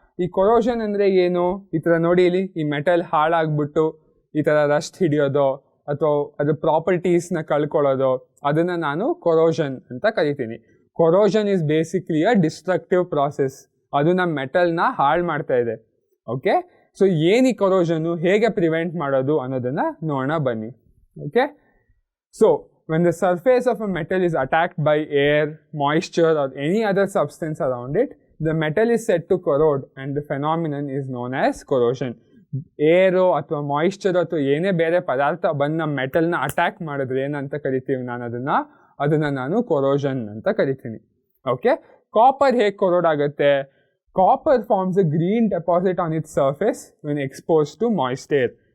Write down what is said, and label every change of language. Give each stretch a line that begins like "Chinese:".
Kannada: ಈ ಕೊರೋಷನ್ ಅಂದರೆ ಏನು, ಈ ಥರ ನೋಡಿ ಇಲ್ಲಿ, ಈ ಮೆಟಲ್ ಹಾಳಾಗ್ಬಿಟ್ಟು ಈ ಥರ ರಸ್ಟ್ ಹಿಡಿಯೋದು ಅಥವಾ ಅದು ಪ್ರಾಪರ್ಟೀಸ್ನ ಕಳ್ಕೊಳ್ಳೋದು, ಅದನ್ನು ನಾನು ಕೊರೋಷನ್ ಅಂತ ಕರಿತೀನಿ.
English: corrosion is basically a destructive process,
Kannada: ಅದು ನಮ್ಮ ಮೆಟಲ್ನ ಹಾಳು ಮಾಡ್ತಾ ಇದೆ. ಓಕೆ, ಸೊ ಏನು ಈ ಕೊರೋಷನ್ನು ಹೇಗೆ ಪ್ರಿವೆಂಟ್ ಮಾಡೋದು ಅನ್ನೋದನ್ನು ನೋಡೋಣ ಬನ್ನಿ.
English: Okay, so when the surface of a metal is attacked by air, moisture or any other substance around it, the metal is said to corrode and the phenomenon is known as corrosion.
Kannada: ಏರು ಅಥವಾ moisture ಅಥವಾ ಏನೇ ಬೇರೆ ಪದಾರ್ಥ ಬಂದು ನಮ್ಮ ಮೆಟಲ್ನ attack ಮಾಡಿದ್ರೆ ಏನಂತ ಕರಿತೀವಿ ನಾನು ಅದನ್ನು ನಾನು ಕೊರೋಷನ್ ಅಂತ ಕರಿತೀನಿ. ಓಕೆ, ಕಾಪರ್ ಹೇಗೆ ಕೊರೋಡ್ ಆಗುತ್ತೆ,
English: Copper forms a green deposit on its surface when expose to moist air.